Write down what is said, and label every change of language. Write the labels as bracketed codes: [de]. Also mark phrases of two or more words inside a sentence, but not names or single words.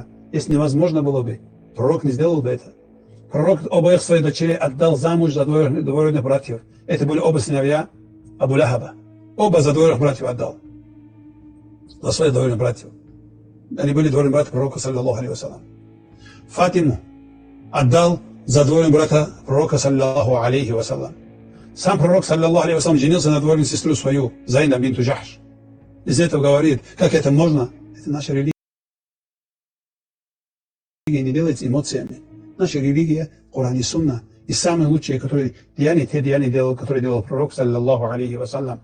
[ru] Если невозможно было бы, пророк не сделал бы это. Пророк обоих своих дочерей отдал замуж за двоюродных братьев. Это были оба сыновья Абу Ляхаба. Оба за двоюродных братьев отдал. За своих двоюродных братьев. Они были двоюродные братья пророка, [ar] صلى الله عليه وسلم. [ru] Фатиму отдал за двоюродного брата пророка, [ar] صلى الله عليه وسلم. [ru] Сам пророк, [ar] صلى الله عليه وسلم, [ru] женился на двоюродной сестру свою, Зайна бинту Джахш. Из этого говорит, как это можно? Это наша религия. Не делается эмоциями. Наша религия, Коран и Сунна. И самые лучшие, которые те деяния делал, которые делал пророк, [ar] صلى الله عليه وسلم.